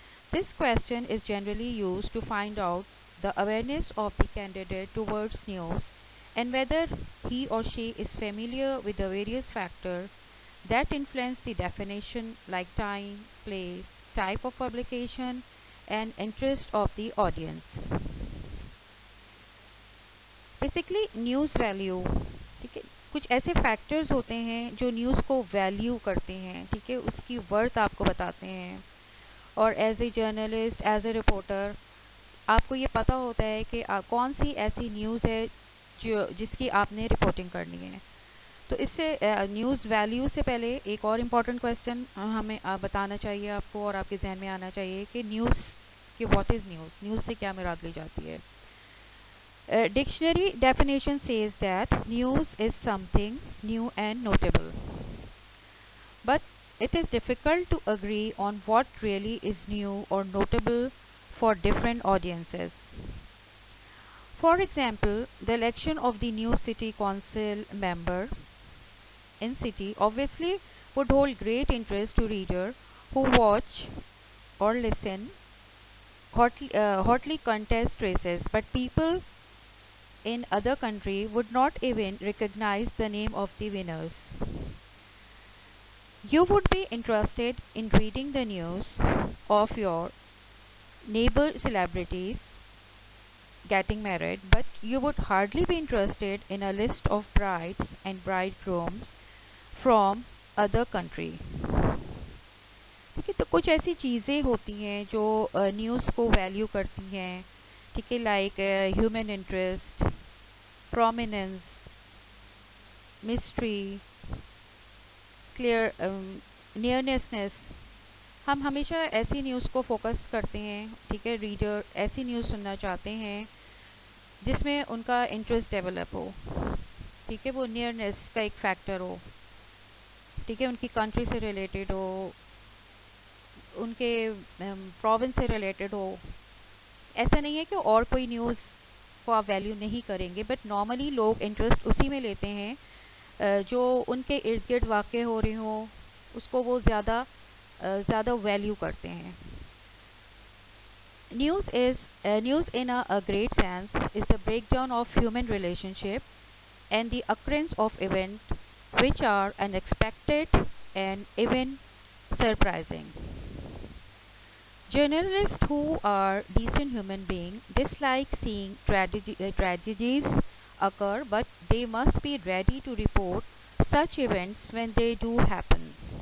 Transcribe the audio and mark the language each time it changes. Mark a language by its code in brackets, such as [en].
[en] This question is generally used to find out the awareness of the candidate towards news and whether he or she is familiar with the various factors that influence the definition like time, place, type of publication and interest of the audience. [hi] Basically news value, ठीक है, कुछ ऐसे factors होते हैं जो news को value करते हैं, ठीक है, उसकी वर्थ आपको बताते हैं और [en] as a journalist as a reporter [hi] आपको ये पता होता है कि कौन सी ऐसी न्यूज़ है जिसकी आपने रिपोर्टिंग करनी है. तो इससे न्यूज़ वैल्यू से पहले एक और इम्पॉर्टेंट क्वेश्चन हमें बताना चाहिए आपको और आपके जहन में आना चाहिए कि न्यूज़ कि [en] what is news, [hi] न्यूज़ से क्या मुराद ली जाती है. [en] Dictionary definition says that news is something new and notable, but it is difficult to agree on what really is new or notable for different audiences. For example, the election of the new city council member in city obviously would hold great interest to readers who watch or listen hotly contest races, but people in other country would not even recognize the name of the winners. You would be interested in reading the news of your neighbor celebrities getting married, but you would hardly be interested in a list of brides and bridegrooms from other country. [hi] ठीक है, तो कुछ ऐसी चीज़ें होती हैं जो news को वैल्यू करती हैं, ठीक है, like human interest, prominence, mystery, clear नियरनेसनेस. हम हमेशा ऐसी न्यूज़ को फोकस करते हैं, ठीक है, रीडर ऐसी न्यूज़ सुनना चाहते हैं जिसमें उनका इंटरेस्ट डेवलप हो, ठीक है, वो नियरनेस का एक फैक्टर हो, ठीक है, उनकी कंट्री से रिलेटेड हो, उनके प्रोविंस से रिलेटेड हो. ऐसा नहीं है कि और कोई न्यूज़ को आप वैल्यू नहीं करेंगे, बट नॉर्मली लोग इंटरेस्ट उसी में लेते हैं जो उनके इर्द गिर्द वाक़ हो रही हो, उसको वो ज़्यादा वैल्यू करते हैं. [en] News in a great sense is the breakdown of human relationship and the occurrence of events which are unexpected and even surprising. Journalists who are decent human beings dislike seeing tragedies occur, but they must be ready to report such events when they do happen.